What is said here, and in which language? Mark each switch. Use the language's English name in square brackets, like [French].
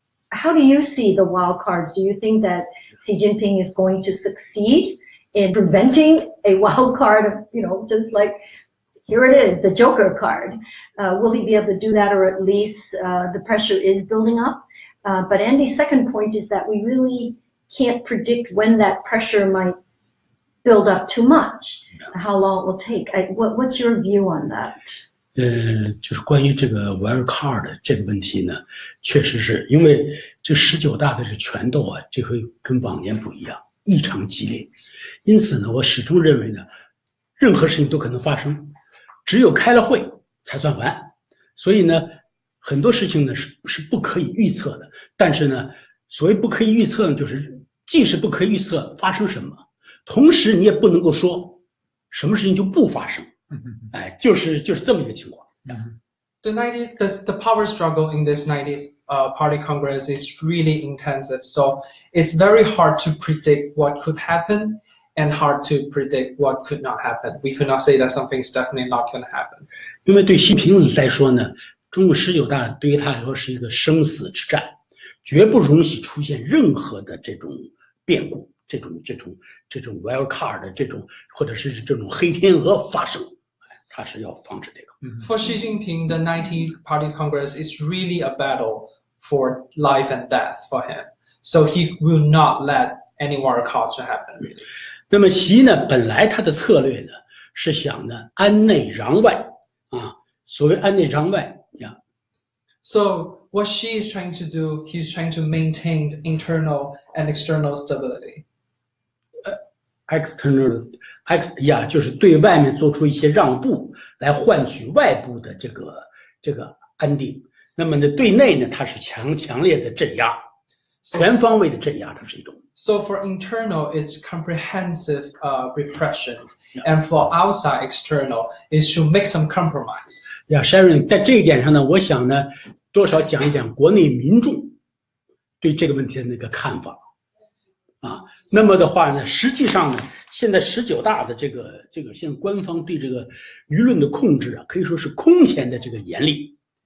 [English] How do you see the wild cards? Do you think that Xi Jinping is going to succeed in preventing a wild card of, just like, here it is, the Joker card. Will he be able to do that, or at least the pressure is building up? But Andy's second point is that we really can't predict when that pressure might build up too much, how long it will take. What's your view on that? [Chinese] 就是关于这个 wildcard 这个问题呢，确实是因为这19大的这权斗啊，这回跟往年不一样，异常激烈。因此呢，我始终认为呢，任何事情都可能发生，只有开了会才算完。所以呢，很多事情呢是不可以预测的。但是呢，所谓不可以预测呢，就是既是不可以预测发生什么，同时你也不能够说什么事情就不发生。就是这么一个情况。 [English] The power struggle in this 90s Party Congress is really intensive. So it's very hard to predict what could happen and hard to predict what could not happen. We could not say that something is definitely not going to happen. [Chinese] 因为对习近平来说呢，中国19大对于他来说是一个生死之战，绝不容许出现任何的这种变故，这种 wild card 这种或者是这种黑天鹅发生。他是要防止这个。 [English] For Xi Jinping, the 90 Party Congress is really a battle for life and death for him. So he will not let any wild cards to happen. Really. [Chinese] 那么习呢，本来他的策略呢是想呢安内攘外啊，所谓安内攘外呀。 [English] So what Xi is trying to do, he's trying to maintain the internal and external stability. [Chinese] External 就是对外面做出一些让步，来换取外部的这个安定。那么呢，对内呢，它是强烈的镇压，全方位的镇压，它是一种。 [English] So for internal, it's comprehensive repressions, and for outside external, is to make some compromise. [Chinese] Sharon， 在这一点上呢，我想呢，多少讲一讲国内民众对这个问题的那个看法。那么的话呢，实际上呢，现在19大的这个现在官方对这个舆论的控制啊，可以说是空前的这个严厉。